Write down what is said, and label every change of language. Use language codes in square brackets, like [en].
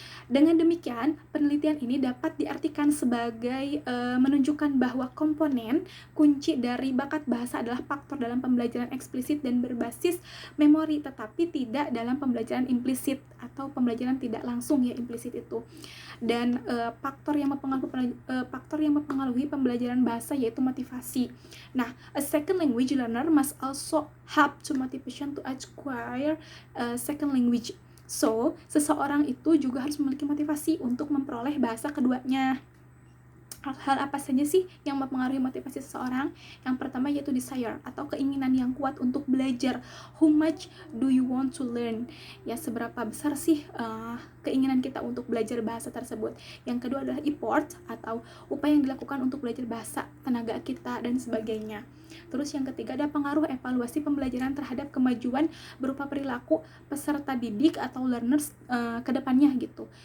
[id] Dengan demikian, penelitian ini dapat diartikan sebagai menunjukkan bahwa komponen kunci dari bakat bahasa adalah faktor dalam pembelajaran eksplisit dan berbasis memori, tetapi tidak dalam pembelajaran implisit atau pembelajaran tidak langsung, ya, implisit itu. Dan faktor yang mempengaruhi pembelajaran bahasa yaitu motivasi. [en] Nah, a second language learner must also have to motivation to acquire second language. So, [id] seseorang itu juga harus memiliki motivasi untuk memperoleh bahasa keduanya. Hal apa saja sih yang mempengaruhi motivasi seseorang? Yang pertama yaitu desire atau keinginan yang kuat untuk belajar. [en] How much do you want to learn? [id] Ya, seberapa besar sih keinginan kita untuk belajar bahasa tersebut. Yang kedua adalah effort atau upaya yang dilakukan untuk belajar bahasa, tenaga kita, dan sebagainya. Terus yang ketiga ada pengaruh evaluasi pembelajaran terhadap kemajuan berupa perilaku peserta didik atau learners ke depannya gitu.